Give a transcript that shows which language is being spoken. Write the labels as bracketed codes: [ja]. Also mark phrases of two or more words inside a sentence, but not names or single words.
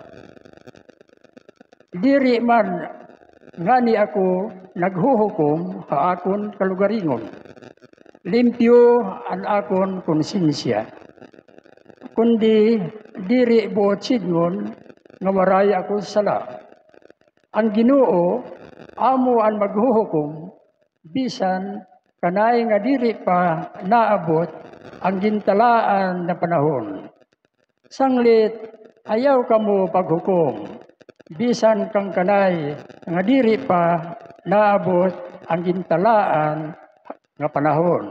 [war] Diri man ngani ako naghuhukom haakon kalugaringon. Limpyo ang akon konsensya. Kundi diri buot sidngon nga waray ako sala. Ang Ginoo amo ang maghuhukom bisan kanay nga diri pa naabot ang gintalaan na panahon. Sanglit ayaw kamo paghukom bisan kang kanay nga diri pa naabot ang gintalaan nga panahon.